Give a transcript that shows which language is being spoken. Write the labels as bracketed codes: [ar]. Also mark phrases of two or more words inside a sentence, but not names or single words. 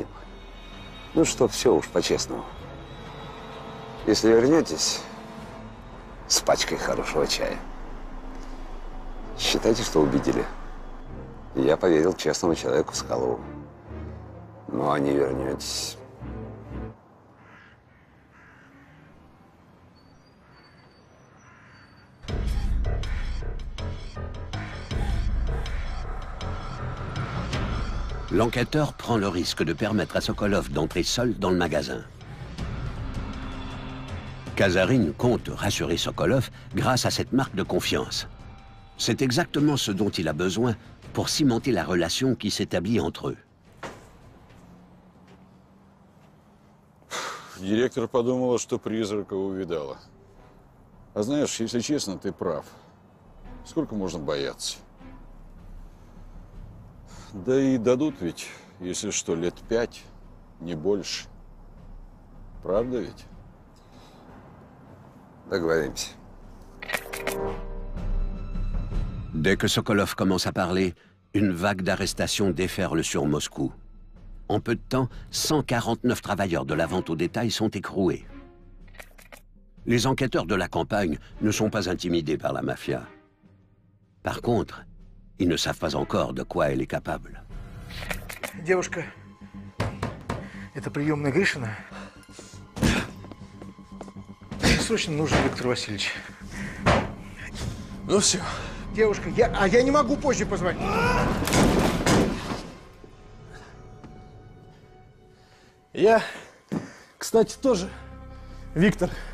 [ru] Ну, чтоб все уж по-честному. Если вернетесь с пачкой хорошего чая, считайте, что убедили. Я поверил честному человеку Соколову. Ну, а не вернетесь. [fr] L'enquêteur prend le risque de permettre à Sokolov d'entrer seul dans le magasin. Kazarine compte rassurer Sokolov grâce à cette marque de confiance. C'est exactement ce dont il a besoin pour cimenter la relation qui s'établit entre eux. [ru] Директор подумала, что призрака увидала. А знаешь, если честно, ты прав. Сколько можно бояться? Да и дадут ведь, если что, лет 5, не больше. Правда ведь? Договоримся. [fr] Dès que Sokolov commence à parler, une vague d'arrestations déferle sur Moscou. En peu de temps, 149 travailleurs de la vente au détail sont écroués. Les enquêteurs de la campagne ne sont pas intimidés par la mafia. Par contre, ils ne savent pas encore de quoi elle est capable. [ru] Девушка, это приемная Гришина. Срочно нужен Виктор Васильевич. Ну все. Девушка, я не могу позже позвонить. Я, кстати, тоже Виктор.